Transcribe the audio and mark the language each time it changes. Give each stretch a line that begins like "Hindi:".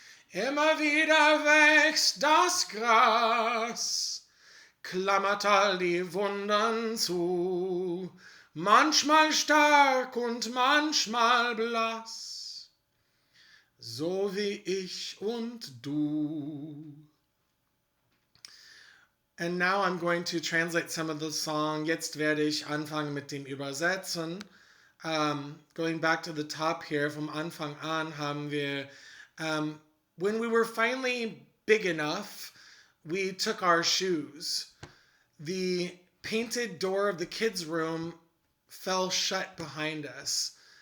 German: Immer wieder wächst das Gras, klammert all die Wunden zu, manchmal stark und manchmal blass, so wie ich und du.
English: And now I'm going to translate some of the song.
German: Jetzt werde ich anfangen mit dem Übersetzen.
English: Going back to the top here,
German: vom Anfang an haben wir,
English: when we were finally big enough, we took our shoes. The painted door of the kids' room fell shut behind us.